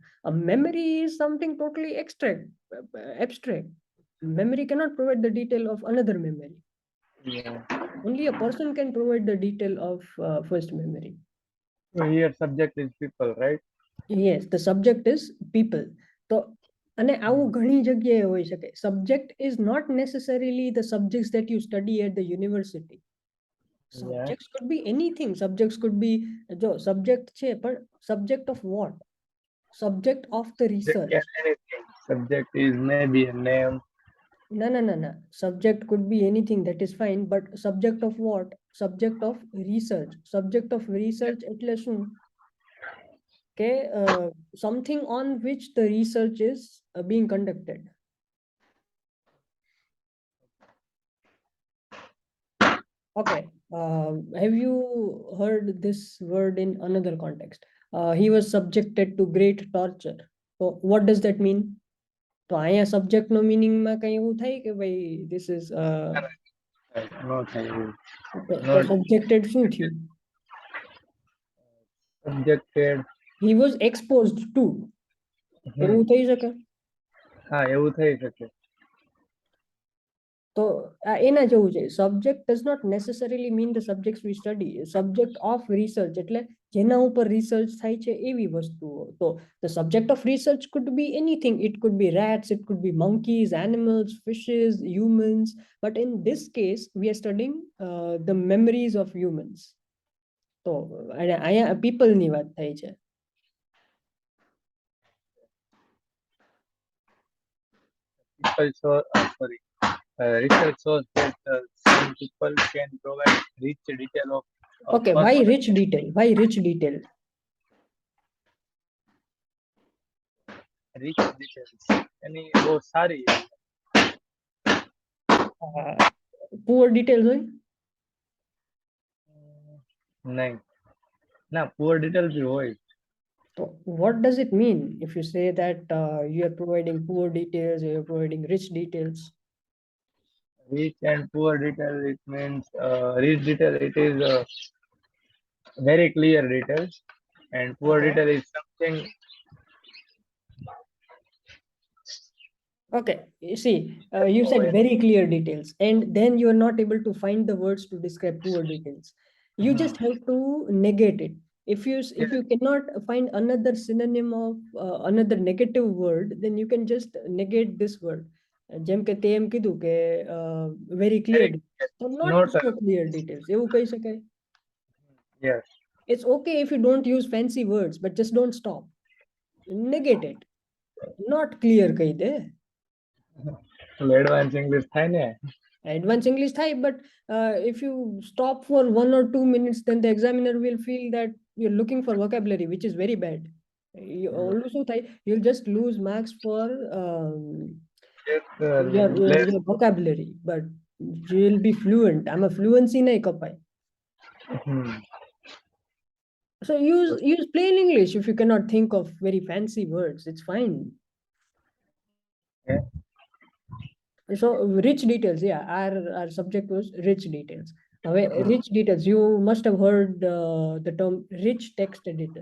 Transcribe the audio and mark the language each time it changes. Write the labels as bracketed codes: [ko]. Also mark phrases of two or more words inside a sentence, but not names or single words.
[en] A memory is something totally abstract. Memory cannot provide the detail of another memory. Yeah. Only a person can provide the detail of first memory. So here subject is people, right? Yes, the subject is people. [gu] તો અને આવું ઘણી જગ્યાએ હોઈ શકે. [en] Subject is not necessarily the subjects that you study at the university. Yeah. Subjects could be anything. Subjects could be, [gu] જો subject છે, પણ [en] subject of what? Subject of the Subject can research. anything. Subject is maybe a name. No, no, no, no. Subject could be anything, that is fine, but subject of what? Subject of research. Subject of research [gu] એટલે શું? [en] કે something on which the research is being conducted. Okay. Have you heard this word in another context? He was subjected to great torture. So what does that mean? [gu] તો અહીંયા સબ્જેક્ટનો મિનિંગમાં કઈ એવું થાય કે ભાઈ [en] this is [gu] No થાય એવું. તો [en] Not [gu] સબ્જેક્ટેડ શું થયું? [en] subjected. he was exposed to, એવું થઈ શકે? [gu] હા, એવું થઈ શકે. તો આ એના જેવું છે. [en] Subject does not necessarily mean the subjects we study. Subject of research [gu] એટલે જેના ઉપર રિસર્ચ થાય છે એવી વસ્તુઓ. [en] તો the subject of research could be anything. it could be rats, it could be monkeys, animals, fishes, humans. But in this case we are studying the memories of humans. [gu] તો અહીંયા પીપલની વાત થાય છે. [en] People show, sorry, research shows that some people can provide rich detail of Okay, why personal rich detail? Why rich detail? rich details. [gu] એની બહુ સારી. [en] Poor details હોય? [gu] નહીં. ના, [en] poor detail [gu] બી હોય. [en] So what does it mean if you say that you are providing poor details or you're providing rich details? Rich and poor detail, it means rich detail, it is very clear details, and poor Okay. detail is something. Okay, you see, you said very clear details, and then you are not able to find the words to describe poor details. You just have to negate it. If you cannot find another synonym of another negative word, then you can just negate this word. [gu] જેમ કે તે એમ કીધું કે [en] very clear details. So not Not so clear details. [gu] એવું કહી શકાય. [en] yes. It's okay if you don't use fancy words, but just don't stop. Negate it. Not clear [gu] કહી દે. [en] advance English [gu] થાય ને. [en] Advanced English થાય, but if you stop for 1 or 2 minutes, then the examiner will feel that you're looking for vocabulary, which is very bad. Also થાય, you'll just lose marks for your vocabulary, but you'll be fluent. [gu] આમાં fluency નહીં કપાય. [en] So use plain English if you cannot think of very fancy words. It's fine. Yeah. So rich details, yeah, our subject was rich details. હવે rich details, you must have heard the term rich text editor.